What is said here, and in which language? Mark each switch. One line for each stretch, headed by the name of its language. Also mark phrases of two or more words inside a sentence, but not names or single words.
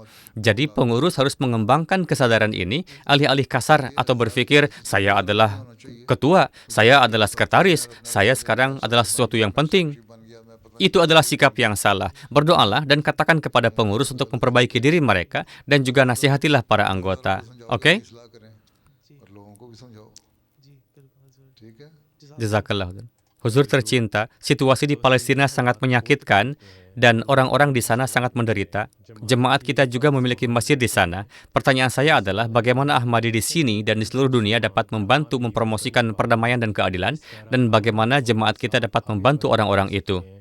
Indonesian: Jadi pengurus harus mengembangkan kesadaran ini, alih-alih kasar atau berpikir, saya adalah ketua, saya adalah sekretaris, saya sekarang adalah sesuatu yang penting. Itu adalah sikap yang salah. Berdoalah dan katakan kepada pengurus untuk memperbaiki diri mereka dan juga nasihatilah para anggota. Oke?
Urdu: और लोगों को भी समझाओ। ठीक है?
Indonesian: Jazakallah. Huzur tercinta, situasi di Palestina sangat menyakitkan dan orang-orang di sana sangat menderita. Jemaat kita juga memiliki masjid di sana. Pertanyaan saya adalah bagaimana Ahmadi di sini dan di seluruh dunia dapat membantu mempromosikan perdamaian dan keadilan, dan bagaimana jemaat kita dapat membantu orang-orang itu.